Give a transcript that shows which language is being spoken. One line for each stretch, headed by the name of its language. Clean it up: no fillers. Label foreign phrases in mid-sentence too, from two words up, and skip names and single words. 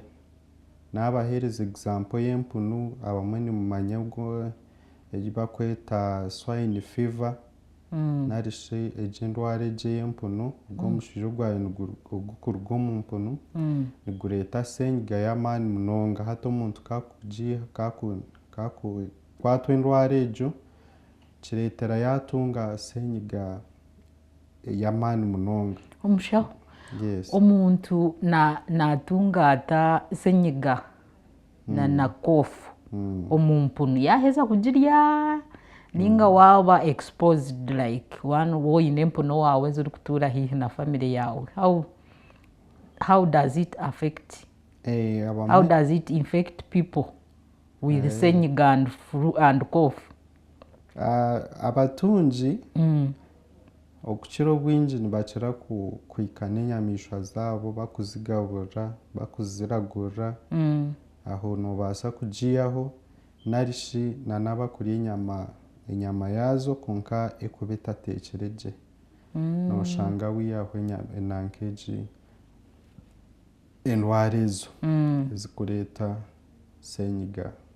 Nyankole: Nabaheereza example y'empunu abamwe nimumanya egi bakweta swine fever narishi egi endwara egi ey'empunu ogw'omuswija ogwayo ogukuruga omu mpunu nigureeta senyiga y'amaani munonga hati omuntu kakukwatwa endwara egyo kireetera yatunga senyiga y'amaani munonga. Omushaho, omuntu natunga senyiga na koofu omu mpunu yaheza kugirya ninga waba
English: exposed like
Nyankole: woine empunu waawe zirikutuura haihi na family yawe,
English: how does it affect how does it infect people with senyiga and cough?
Nyankole: Abatungi okukira obwingi nibakira kwika n'enyamiishwa zaabo bakuzigaburira bakuziragurira aho nobaasa kugiihaho narishi n'abakurya enyama yaazo kwonka ekuba etateekire gye noshanga wihaho enanka egi endwara ezo ezikureeta senyiga.